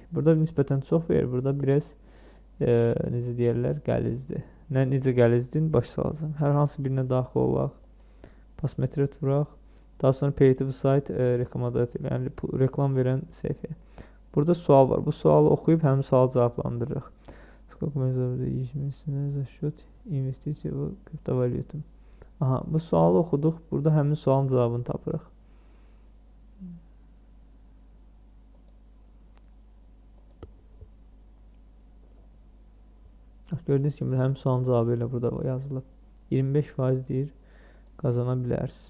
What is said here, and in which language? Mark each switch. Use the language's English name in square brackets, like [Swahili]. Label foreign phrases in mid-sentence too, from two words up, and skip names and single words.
[Azerbaijani] Burada nisbətən çox verir. Burada biraz necə deyərlər, qəlizdir. Necə gəlizdir, baş salacam. Hər hansı birinə daxil olaq. Pasmetret vuraq. Daha sonra [English] creative site [Azerbaijani] rekomendator, yəni reklam verən səhifə. Burada sual var. Bu sualı oxuyub həmin sualı cavablandırırıq. [Russian] Сколько мы заработали за счет инвестиций в криптовалюту? [Azerbaijani] Bu sualı oxuduq. Burada həmin sualın cavabını tapırıq. Gördüyünüz kimi həmin sualın cavabı ilə burada yazılıb. 25% deyir, qazana bilərsiniz.